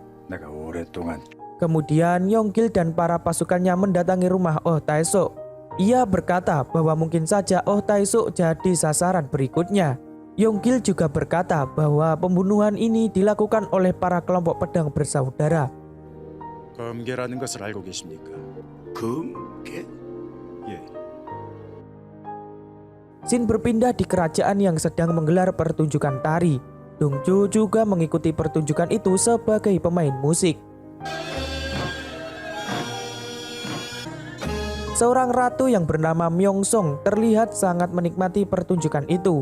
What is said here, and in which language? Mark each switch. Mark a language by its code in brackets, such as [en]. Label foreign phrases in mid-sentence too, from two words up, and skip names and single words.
[id] Kemudian Yong-gil dan para pasukannya mendatangi rumah Oh Tae-suk. Ia berkata bahwa mungkin saja Oh Tae-suk jadi sasaran berikutnya. Yong-gil juga berkata bahwa pembunuhan ini dilakukan oleh para kelompok pedang bersaudara. [ko] 검계라는 것을 알고 계십니까? 검계? 예. [id] Scene berpindah di kerajaan yang sedang menggelar pertunjukan tari. Dong-jo juga mengikuti pertunjukan itu sebagai pemain musik. Seorang ratu yang bernama Myeong-song terlihat sangat menikmati pertunjukan itu.